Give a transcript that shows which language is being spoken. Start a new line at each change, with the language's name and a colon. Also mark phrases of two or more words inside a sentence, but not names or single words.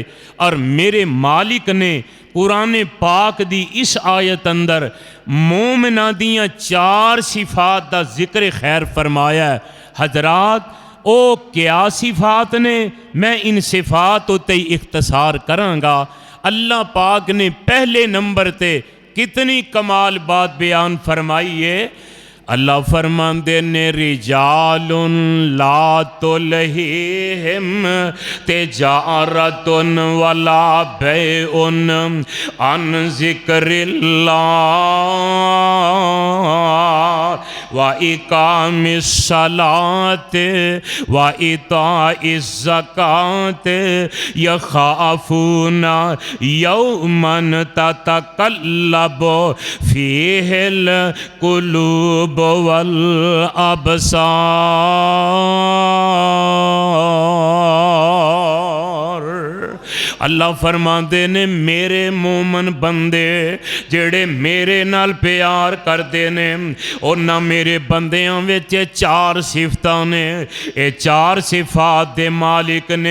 Punjabi: اور میرے مالک نے قرآن پاک دی اس آیت اندر مومنا دیاں 4 صفات دا ذکر خیر فرمایا ہے. حضرات او کیا صفات نے? میں ان صفات اتے ہی اختصار کراں گا. اللہ پاک نے پہلے نمبر تے کتنی کمال بات بیان فرمائی ہے. اللہ فرماندے نے
Arabic: رجال لا تلهيهم تجارة ولا بيع عن ذكر الله وإقام الصلاة وإيتاء الزكاة يخافون يوما تتقلب فيه القلوب والأبصار.
Punjabi: اللہ فرماتے نے میرے مومن بندے جیہڑے میرے نال پیار کرتے نے، انہاں میرے بندیاں وچ 4 صفتاں نے، یہ 4 صفات دے مالک نے.